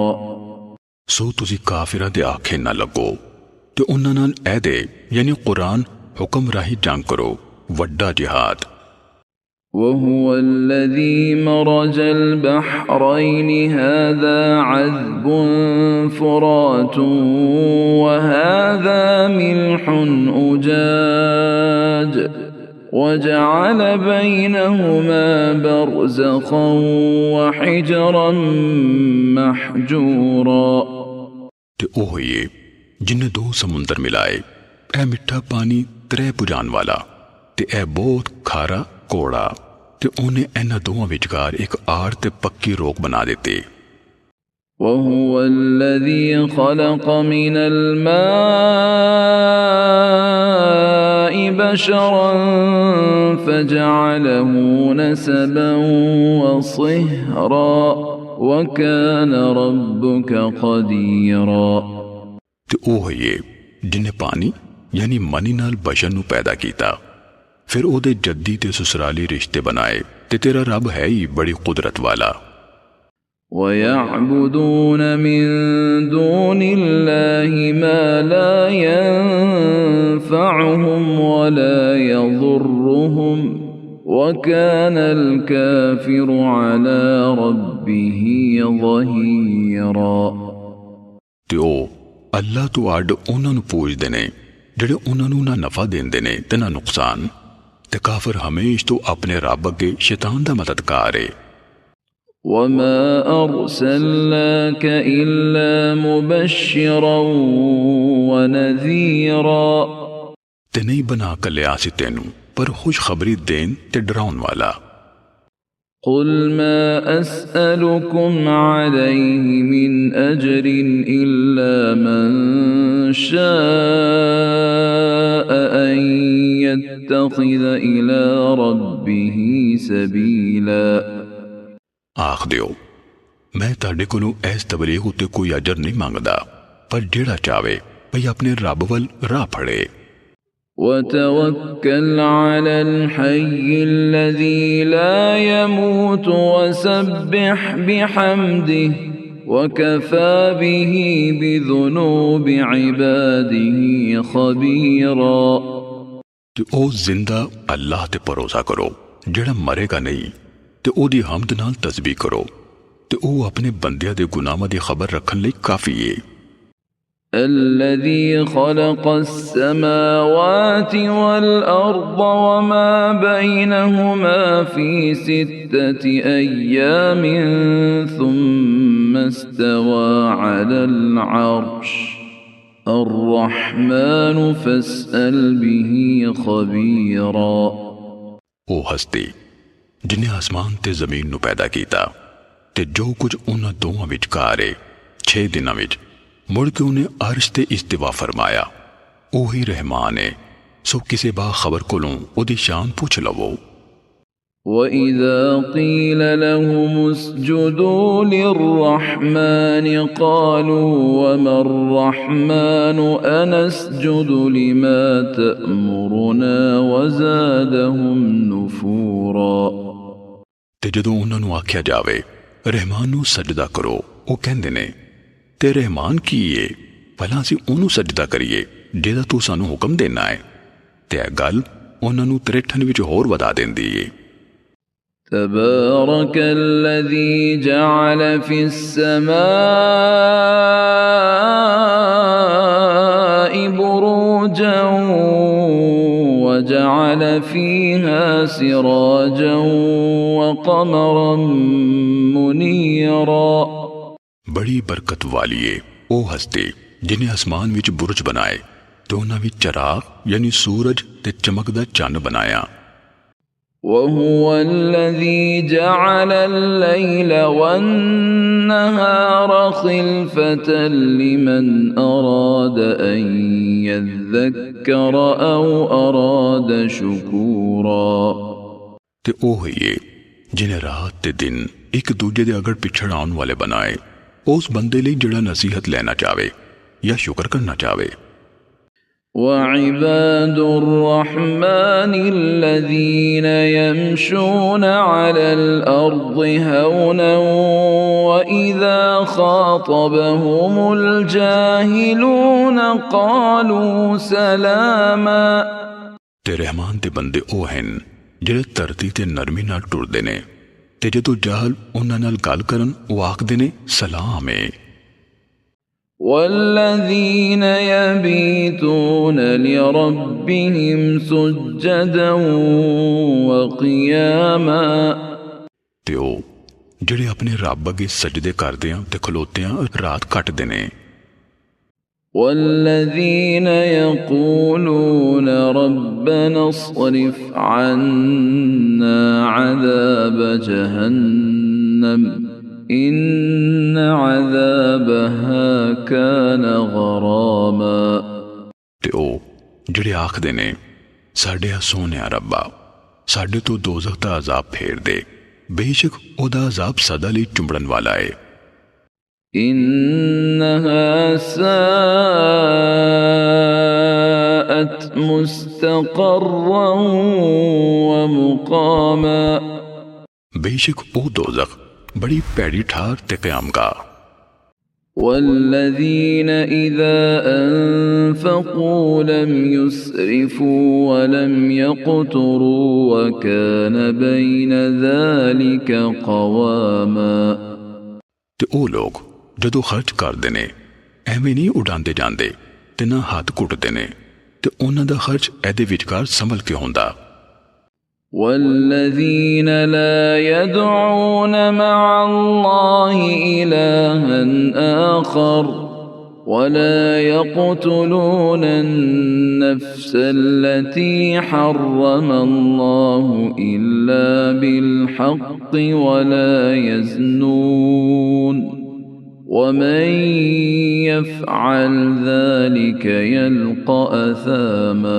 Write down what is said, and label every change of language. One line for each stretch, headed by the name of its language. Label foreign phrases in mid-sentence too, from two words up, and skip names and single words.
Punjabi: ਸੋ ਤੁਸੀਂ ਕਾਫਿਰਾਂ ਦੇ ਆਖੇ ਨਾ ਲਗੋ ਤੇ ਉਨ੍ਹਾਂ ਨਾਲ ਐਦੇ ਯਾਨੀ ਕੁਰਾਨ ਹੁਕਮ ਰਾਹੀ ਜੰਗ ਕਰੋ ਵੱਡਾ ਜਿਹਾਦ।
Arabic: وهو الذي مرج البحرين هذا عذب فرات وهذا ملح أجاج وجعل بينهما برزخا وحجرا محجورا।
Punjabi: ਤੇ ਓਹੀ ਜਿਨ੍ਹੇਂ ਦੋ ਸਮੁੰਦਰ ਮਿਲਾਏ ਐ ਮਿੱਠਾ ਪਾਣੀ ਤ੍ਰੈ ਪੁਜਾਨ ਵਾਲਾ ਤੇ ਐ ਬਹੁਤ ਖਾਰਾ ਕੋੜਾ ਤੇ ਉਨ੍ਹੇਂ ਇਨ੍ਹਾਂ ਦੋਵਾਂ ਵਿਚਕਾਰ ਇੱਕ ਆੜ ਤੇ ਪੱਕੀ ਰੋਕ ਬਣਾ ਦੇਤੀ।
Arabic: وهو الذي خلق من الماء بشرا فجعله نسبا وصهرا وكان ربك قديرا
Punjabi: ਤੇ ਉਹ ਹੈ ਜਿਨੇ ਪਾਣੀ ਯਾਨੀ ਮਨੀ ਨਾਲ ਬਸ਼ਰ ਨੂੰ ਪੈਦਾ ਕੀਤਾ ਫਿਰ ਉਹਦੇ ਜੱਦੀ ਤੇ ਸਸੁਰਾਲੀ ਰਿਸ਼ਤੇ ਬਣਾਏ ਤੇ ਤੇਰਾ ਰੱਬ ਹੈ ਹੀ ਬੜੀ ਕੁਦਰਤ ਵਾਲਾ
Arabic: ويعبدون من دون الله ما لا ينفعهم ولا يضرهم وكان الكافر على ربه ظهيرا
Punjabi: ਤੇ ਉਹ ਅੱਲਾ ਤੋਂ ਅੱਡ ਉਹਨਾਂ ਨੂੰ ਪੂਜਦੇ ਨੇ ਜਿਹੜੇ ਉਹਨਾਂ ਨੂੰ ਨਾ ਨਫਾ ਦਿੰਦੇ ਨੇ ਤੇ ਨਾ ਨੁਕਸਾਨ ਤੇ ਕਾਫਰ ਹਮੇਸ਼ਾ ਤੋਂ ਆਪਣੇ ਰੱਬ ਅੱਗੇ ਸ਼ੈਤਾਨ ਦਾ ਮਦਦਗਾਰ ਹੈ
Arabic: وما أرسلناك إلا مبشرا ونذيرا
Punjabi: ਤੇ ਨਹੀਂ ਬਣਾ ਕੱਲਿਆ ਸੀ ਤੈਨੂੰ ਪਰ ਖੁਸ਼ਖਬਰੀ ਦੇਣ ਤੇ ਡਰਾਉਣ ਵਾਲਾ
Arabic: قل ما أسألكم عليه من أجر إلا من شاء أن يتخذ إلى ربه سبيلا
Punjabi: ਆਖ ਦਿਓ ਮੈਂ ਤੁਹਾਡੇ ਕੋਲੋਂ ਇਸ ਤਬਲੀਗ ਉੱਤੇ ਕੋਈ ਅਜਰ ਨਹੀਂ ਮੰਗਦਾ ਪਰ ਜਿਹੜਾ ਚਾਵੇ ਭਈ ਆਪਣੇ ਰੱਬ ਵੱਲ ਰਾਹ ਫੜੇ
Arabic: وتوكل على الحي الذي لا يموت وسبح بحمده وكفى به بذنوب عباده خبيرا
Punjabi: ਤੇ ਉਹ ਜ਼ਿੰਦਾ ਅੱਲਾਹ ਤੇ ਭਰੋਸਾ ਕਰੋ ਜਿਹੜਾ ਮਰੇਗਾ ਨਹੀਂ ਤੇ ਉਹਦੀ ਹਮਦ ਨਾਲ ਤਸਬੀਹ ਕਰੋ ਤੇ ਉਹ ਆਪਣੇ ਬੰਦਿਆਂ ਦੇ ਗੁਨਾਹਾਂ ਦੀ ਖਬਰ ਰੱਖਣ ਲਈ ਕਾਫੀ ਹੈ
Arabic: الذي خلق السماوات والأرض وما بينهما في 6 أيام ثم استوى على العرش الرحمن فاسأل به خبيرا
Punjabi: ਉਹ ਹਸਤੀ ਜਿਨੇ ਆਸਮਾਨ ਤੇ ਜ਼ਮੀਨ ਨੂੰ ਪੈਦਾ ਕੀਤਾ ਤੇ ਜੋ ਕੁਝ ਉਹਨਾਂ ਦੋਵਾਂ ਵਿਚਕਾਰ ਹੈ 6 ਦਿਨਾਂ ਵਿੱਚ ਮੁੜ ਕੇ ਉਹਨੇ ਅਰਸ਼ ਤੇ ਇਸਤਿਵਾ ਫਰਮਾਇਆ ਉਹੀ ਰਹਿਮਾਨ ਹੈ ਸੋ ਕਿਸੇ ਬਾ ਖਬਰ ਕੋਲੋਂ ਉਹਦੀ ਸ਼ਾਨ ਪੁੱਛ ਲਵੋ
Arabic: وَإِذَا قِيلَ لَهُمُ اسْجُدُوا لِلرَّحْمَنِ قَالُوا وَمَا الرَّحْمَنُ أَنَسْجُدُ لِمَا تَأْمُرُنَا وَزَادَهُمْ نُفُورًا
Punjabi: ਤੇ ਜਦੋਂ ਉਹਨਾਂ ਨੂੰ ਆਖਿਆ ਜਾਵੇ ਰਹਿਮਾਨ ਨੂੰ ਸਜਦਾ ਕਰੋ ਉਹ ਕਹਿੰਦੇ ਨੇ ਤੇ ਰਹਿਮਾਨ ਕੀ ਹੈ ਭਲਾ ਅਸੀਂ ਉਹਨੂੰ ਸਜਦਾ ਕਰੀਏ ਜਿਹਦਾ ਤੂੰ ਸਾਨੂੰ ਹੁਕਮ ਦੇਣਾ ਹੈ ਤੇ ਇਹ ਗੱਲ ਉਹਨਾਂ ਨੂੰ ਤ੍ਰਿਠਣ ਵਿੱਚ ਹੋਰ ਵਧਾ ਦਿੰਦੀ ਹੈ
Arabic: تبارك الذي جعل في السماء بروجا وجعل فيها سراجا وقمرا منيرا
Punjabi: ਬੜੀ ਬਰਕਤ ਵਾਲੀ ਹੈ ਉਹ ਹਸਤੀ ਜਿਨੇ ਆਸਮਾਨ ਵਿੱਚ ਬੁਰਜ ਬਣਾਏ ਤੇ ਉਹਨਾਂ ਵਿੱਚ ਚਰਾਗ ਯਾਨੀ ਸੂਰਜ ਤੇ ਚਮਕਦਾ ਚੰਨ ਬਣਾਇਆ
Arabic: وهو الذي جعل الليل والنهار خلفة لمن أراد أن يذكر أو أراد شكورا
Punjabi: ਤੇ ਉਹ ਹੀ ਜਿਨੇ ਰਾਤ ਤੇ ਦਿਨ ਇੱਕ ਦੂਜੇ ਦੇ ਅਗੜ ਪਿਛੜ ਆਉਣ ਵਾਲੇ ਬਣਾਏ ਉਸ ਬੰਦੇ ਲਈ ਜਿਹੜਾ ਨਸੀਹਤ ਲੈਣਾ ਚਾਹੇ ਜਾਂ ਸ਼ੁਕਰ ਕਰਨਾ ਚਾਹੇ
Arabic: وعباد الرحمن الذين يمشون على الأرض هونا وإذا خاطبهم الجاهلون قالوا سلاما
Punjabi: ਤੇ ਰਹਿਮਾਨ ਦੇ ਬੰਦੇ ਉਹ ਹਨ ਜਿਹੜੇ ਧਰਤੀ ਤੇ ਨਰਮੀ ਨਾਲ ਟੁਰਦੇ ਨੇ ਤੇ ਜਦੋਂ ਜਾਹਲ ਉਹਨਾਂ ਨਾਲ ਗੱਲ ਕਰਨ ਉਹ ਆਖਦੇ ਨੇ ਸਲਾਮ ਹੈ
Arabic: والذين يبيتون لربهم سجدا وقياما
Punjabi: ਤੇ ਉਹ ਜਿਹੜੇ ਆਪਣੇ ਰੱਬ ਅੱਗੇ ਸਜਦੇ ਕਰਦਿਆਂ ਤੇ ਖਲੋਤਿਆਂ ਰਾਤ ਕੱਟਦੇ ਨੇ
Arabic: والذين يقولون ربنا اصرف عنا عذاب جهنم إن عذابها كان غراما
Punjabi: ਤੇ ਉਹ ਜਿਹੜੇ ਆਖਦੇ ਨੇ ਸਾਡੇ ਸੋਹਣੇ ਰੱਬਾ ਸਾਡੇ ਤੋਂ ਦੋਜ਼ਖ ਦਾ ਅਜ਼ਾਬ ਫੇਰ ਦੇ, ਬੇਸ਼ੱਕ ਓਹਦਾ ਅਜ਼ਾਬ ਸਦਾ ਲਈ ਚੁੰਬੜਨ ਵਾਲਾ ਹੈ।
Arabic: إنها ساءت مستقرا ومقاما,
Punjabi: ਬੇਸ਼ੱਕ ਓ ਦੋਜ਼ਖ ਬੜੀ ਪੈੜੀ ਠਾਰ ਤੇ ਕਯਾਮਗਾਹ।
Arabic: والذين إذا أنفقوا لم يسرفوا ولم يقتروا وكان بين ذلك قواما,
Punjabi: ਤੇ ਓ ਲੋਗ ਜਦੋਂ ਖ਼ਰਚ ਕਰਦੇ ਨੇ ਏਵੇਂ ਨਹੀਂ ਉਡਾਂਦੇ ਜਾਂਦੇ ਤੇ ਨਾ ਹੱਥ ਘੁੱਟਦੇ ਨੇ ਤੇ ਉਨ੍ਹਾਂ ਦਾ ਖ਼ਰਚ ਏਦੇ ਵਿਚਕਾਰ ਸੰਭਲ ਕੇ ਹੋਂਦਾ।
Arabic: والذين لا يدعون مع الله إلها آخر ولا يقتلون النفس التي حرم الله إلا بالحق ولا يزنون ومن يفعل ذلك يلق أثاما.